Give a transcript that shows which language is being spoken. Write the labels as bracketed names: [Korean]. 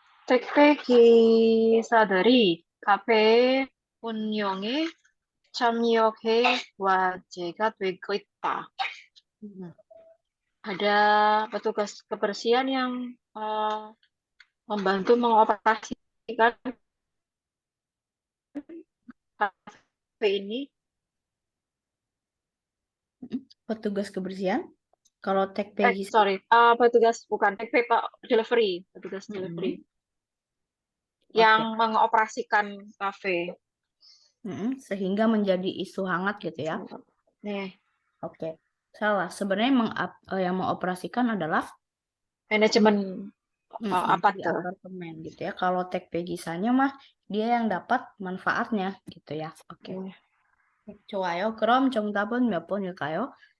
[Korean] 택배 기사들이 카페 운영에 참여해 화제가 되고 있다. [Indonesian] Ada petugas kebersihan yang membantu mengoperasikan kafe ini. Petugas kebersihan? Kalau Petugas bukan TP Pak, petugas delivery yang mengoperasikan kafe. Sehingga menjadi isu hangat gitu ya. Oke. Salah. Sebenarnya yang mengoperasikan adalah manajemen apartemen gitu ya. Kalau TP gisanya mah dia yang dapat manfaatnya gitu ya. [Korean] Oke. 좋아요. 그럼 정답은 몇 번일까요?